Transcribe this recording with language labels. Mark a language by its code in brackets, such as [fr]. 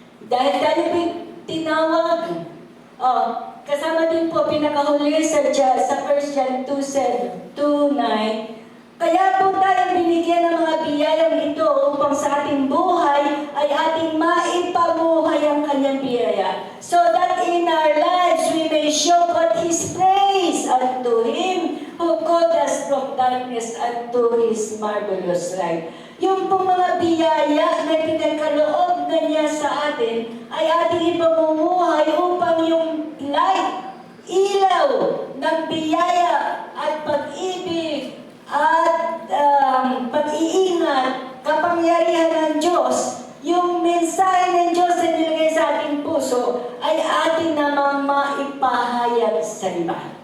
[tl] Dahil tayo po tinawag, kasama din po pinakahuli sa 1 John 2:9, kaya po tayo binigyan ng mga biyayang ito upang sa ating buhay ay ating maipabuhay ang kanyang biyaya. [en] So that in our lives we may show forth His praise unto Him who called us from darkness unto His marvelous light. [tl] Yung pong mga biyaya na pinagkaloob na niya sa atin ay ating ipamumuhay upang yung light, ilaw ng biyaya at pag-ibig at pag-iingat, kapangyarihan ng Diyos, yung mensahe ng Diyos na nilagay sa ating puso ay ating namang maipahayag sa iba.